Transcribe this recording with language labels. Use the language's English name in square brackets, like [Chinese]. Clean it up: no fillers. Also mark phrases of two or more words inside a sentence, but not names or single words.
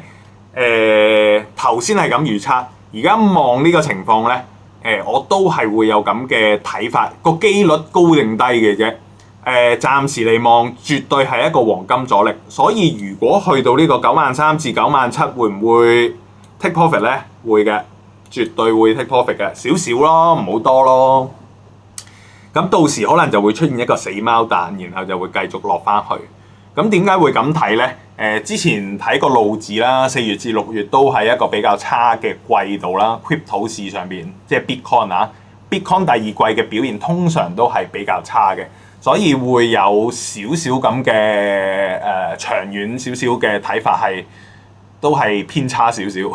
[Cantonese] 頭先係咁預測，而家望呢個情況咧，我都係會有咁嘅睇法，個機率高定低嘅啫。暫時嚟望，絕對係一個黃金阻力，所以如果去到呢個9萬3至9萬7，會唔會 [English] take profit [Cantonese] 咧？會嘅，絕對會 [English] take profit [Cantonese] 嘅，少少咯，唔好多咯。咁到時可能就會出現一個死貓彈，然後就會繼續落翻去。咁點解會咁睇咧？之前睇個路字啦，4月至6月都係一個比較差嘅季度啦。Crypto 市上邊，即係 Bitcoin 啊 ，Bitcoin 第二季嘅表現通常都係比較差嘅，所以會有少少咁嘅長遠少少嘅睇法係都係偏差少少。